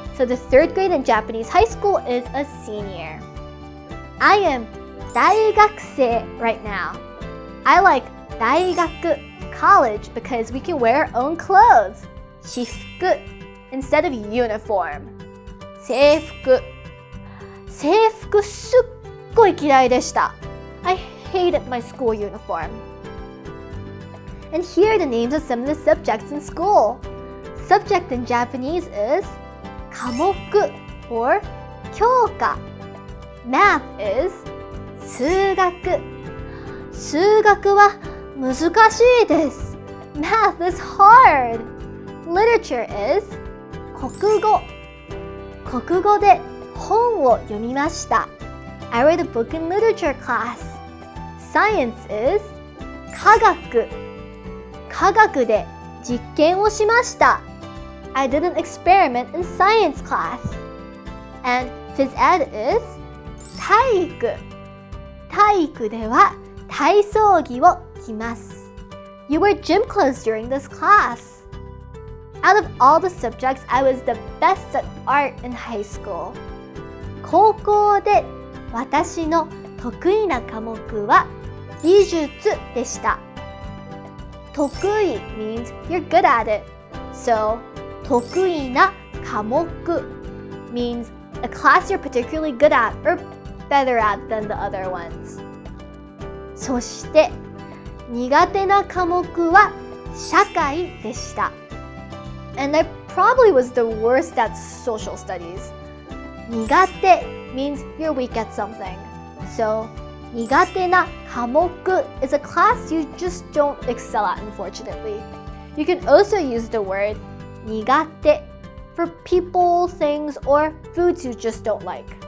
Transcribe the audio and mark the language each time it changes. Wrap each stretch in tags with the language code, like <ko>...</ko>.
<en>So the third grade in Japanese high school is a senior. I am 大学生 right now. I like 大学 college because we can wear our own clothes. 私服 instead of uniform.</en> <ja>制服 制服すっごい嫌いでした.</ja> <en>I hated my school uniform. And here are the names of some of the subjects in school. Subject in Japanese is 科目 or 教科. Math is 数学.</en> <ja>数学は難しいです.</ja> <en>Math is hard. Literature is 国語.</en> <ja>国語で本を読みました.</ja> <en>I read a book in literature class. Science is 科学.</en> <ja>科学で実験をしました.</ja> <en>I did an experiment in science class. And phys ed is 体育.</en> <ja>体育では体操着を着ます.</ja> <en>You wear gym clothes during this class. Out of all the subjects, I was the best at art in high school.</en> <ja>高校で私の得意な科目は美術でした.</ja> <en>得意 means you're good at it. So, 得意な科目 means a class you're particularly good at or better at than the other ones.</en> <ja>そして苦手な科目は社会でした.</ja> <en>And I probably was the worst at social studies. 苦手 means you're weak at something. So, 苦手な科目 is a class you just don't excel at, unfortunately. You can also use the word 苦手 for people, things, or foods you just don't like.</en>